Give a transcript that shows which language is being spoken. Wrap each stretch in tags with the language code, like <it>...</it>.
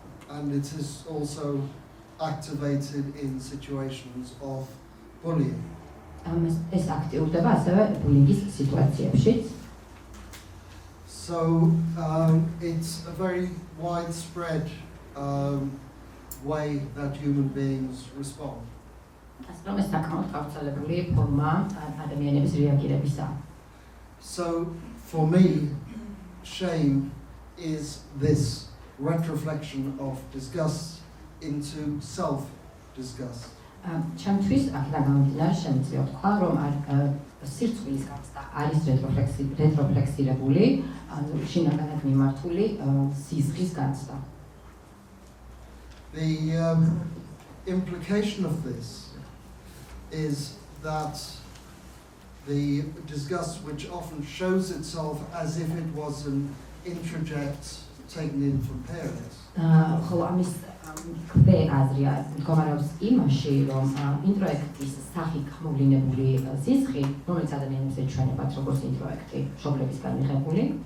<en>And it is also activated in situations of bullying.</en> <ka>ეს აქტიურდება ასევე ბულინგის სიტუაციებშიც.</ka> <en>So it's a very widespread way that human beings respond.</en> <ka>ასე რომ ეს საკმაოდ გავრცელებული ფორმა ადამიანების რეაგირებისა.</ka> <en>So for me, shame is this retroflection of disgust into self-disgust.</en> <ka>ჩემთვის აქედან გამომდინარე შემიძლია ვთქვა, რომ სირცხვილის გაცდა არის რეტროფლექსირებული, ანუ შინაგანად მიმართული სიზღის გაცდა.</ka> <en>The implication of this is that the disgust, which often shows itself as if it was an introject taken in from parents,</en> <ka>ხოლო ამის ქვე აზრია მდგომარეობს იმაში, რომ ინტროექტის სახით მოვლინებული სისხლი, რომელიც ადამიანებს ეჩვენებათ როგორც ინტროექტი, მშობლებისგან მიღებული,</ka>